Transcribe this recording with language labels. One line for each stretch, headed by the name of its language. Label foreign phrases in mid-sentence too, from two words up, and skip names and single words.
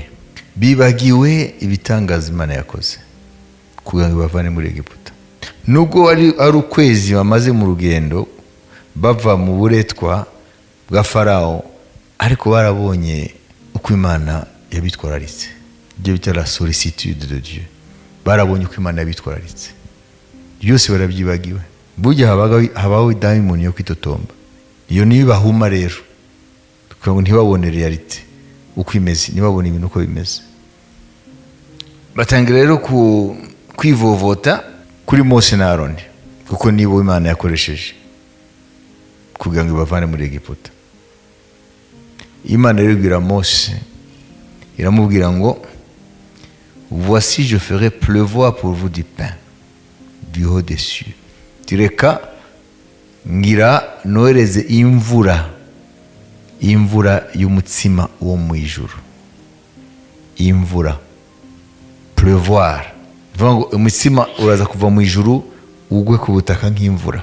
Kinyarwanda: Bibagiwe ibitangaza Imana yakoze kugira ngo bavane muri Egiputa. Nubwo ari ukwezi bamaze mu rugendo bava mu buretwa bwa Farawo, ariko barabonye uko Imana yabitwararitse. Ibyo bita
French: la sollicitude de Dieu.
Kinyarwanda: Barabonye uko Imana yabitwararitse, byose barabyibagiwe. Burya habaho daimoni yo kwitotomba, iyo niyo bahuma rero, kugira ngo ntibabone realite uko imeze, ntibabone ibintu uko bimeze. Batangira rero kwivovota kuri Mose na Aroni, kuko nibo Imana yakoresheje kugira ngo bavane muri Egiputa. Imana rero ibwira Mose, iramubwira ngo
French: voici je ferai pleuvoir pour vous du pain du haut des cieux.
Kinyarwanda: Tireka ngira nohereze imvura y'umutsima wo mu ijuru. Imvura, pleuvoir, vuga ngo umutsima uraza kuva mu ijuru ugwe ku butaka nk'imvura.